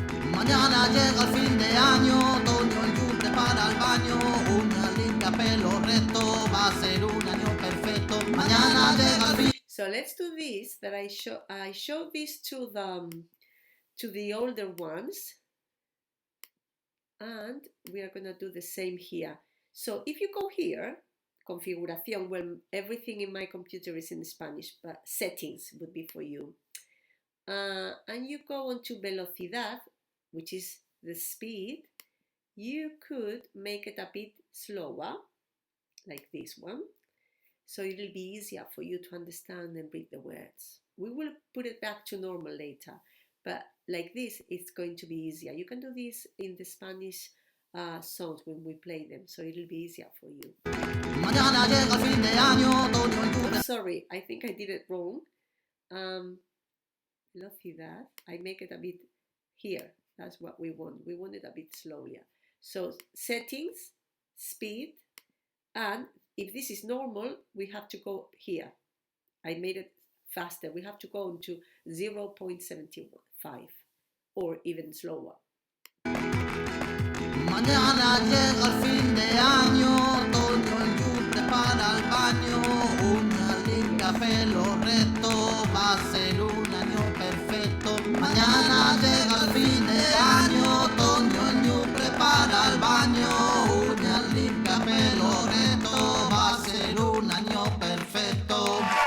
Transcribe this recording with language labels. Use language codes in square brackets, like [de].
[es] Mañana llega el fin de año, Toño y Yu prepara el baño, uñas limpia, pelo recto, va a ser un año perfecto. Mañana llega el fin. [en] So let's do this. That I show this to the older ones, and we are gonna do the same here. So if you go here, configuración, well, everything in my computer is in Spanish, but settings would be for you. And you go on to velocidad, which is the speed. You could make it a bit slower, like this one. So it'll be easier for you to understand and read the words. We will put it back to normal later, but like this, it's going to be easier. You can do this in the Spanish songs when we play them, so it'll be easier for you. [es] Mañana llega el fin de año, Toño y Yu. [en] Oh, sorry, I think I did it wrong. Velocidad, I make it a bit here. That's what we want. We want it a bit slower. So settings, speed, and if this is normal, we have to go here. I made it faster. We have to go into 0.75 or even slower. [es] Mañana llega el fin de año, Toño y Yu prepara el baño, uñas limpia, pelo recto, va a ser un año perfecto. Mañana llega el fin de año, Toño y Yu prepara el baño, uñas limpia, pelo recto, va a ser un año perfecto.